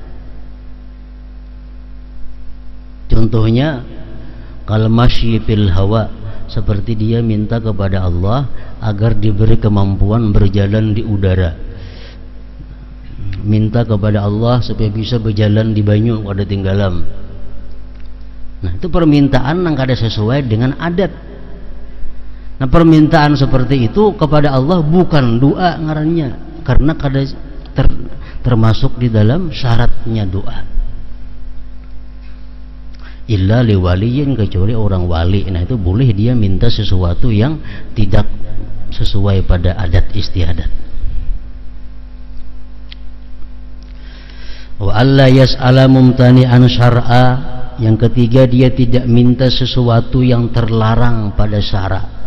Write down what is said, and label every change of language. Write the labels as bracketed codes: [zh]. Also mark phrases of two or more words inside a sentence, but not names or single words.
[id] Contohnya kalau [ar] مشي في الهواء, [id] seperti dia minta kepada Allah agar diberi kemampuan berjalan di udara, minta kepada Allah supaya bisa berjalan di [bjn] banyu kada tinggalam. [id] Nah, itu permintaan yang kada sesuai dengan adat. Nah, permintaan seperti itu kepada Allah bukan doa ngarannya, karena kada termasuk di dalam syaratnya doa. [ar] إلا لولي, [id] kecuali orang wali. Nah, itu boleh dia minta sesuatu yang tidak sesuai pada adat istiadat. [ar] وألا يسأل ممتنعا شرعا. [id] Yang ketiga, dia tidak minta sesuatu yang terlarang pada syara'.